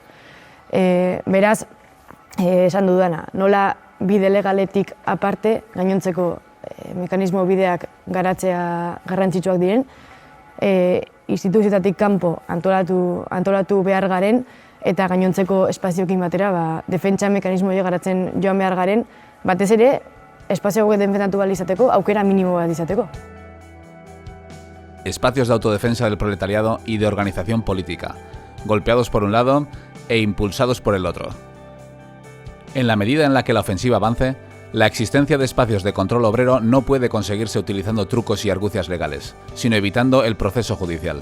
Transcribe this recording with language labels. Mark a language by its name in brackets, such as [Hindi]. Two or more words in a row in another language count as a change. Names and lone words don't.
[Basque] Beraz, esan dudana, nola bide legaletik aparte gainontzeko mekanismo bideak garatzea garrantzitsuak diren, instituzioetatik kanpo antolatu behar garen eta gainontzeko espazioekin batera defentsa mekanismo garatzen joan behar garen, batez ere espazio hauek defendatu behar izateko, aukera minimo bat izateko. [Spanish] Espacios de autodefensa del proletariado y de organización política, golpeados por un lado e impulsados por el otro. En la medida en la que la ofensiva avance, La existencia de espacios de control obrero no puede conseguirse utilizando trucos y argucias legales, sino evitando el proceso judicial.